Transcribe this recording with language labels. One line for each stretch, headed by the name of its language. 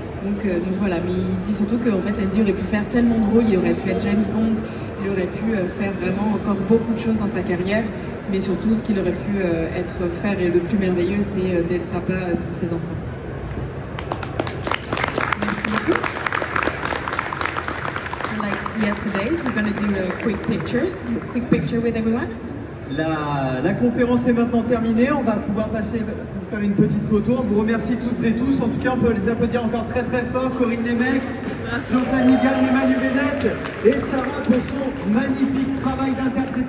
French: Donc voilà, mais il dit surtout qu'en fait Andy aurait pu faire tellement de rôles, il aurait pu être James Bond, il aurait pu faire vraiment encore beaucoup de choses dans sa carrière, mais surtout ce qu'il aurait pu faire et le plus merveilleux, c'est d'être papa pour ses enfants. Merci beaucoup.
English: So like yesterday, we're going to do a quick picture with everyone.
French: La conférence est maintenant terminée, on va pouvoir passer pour faire une petite photo. On vous remercie toutes et tous, en tout cas on peut les applaudir encore très très fort. Corin Nemec, Flanigan et Manu Bennett et Sarah pour son magnifique travail d'interprétation.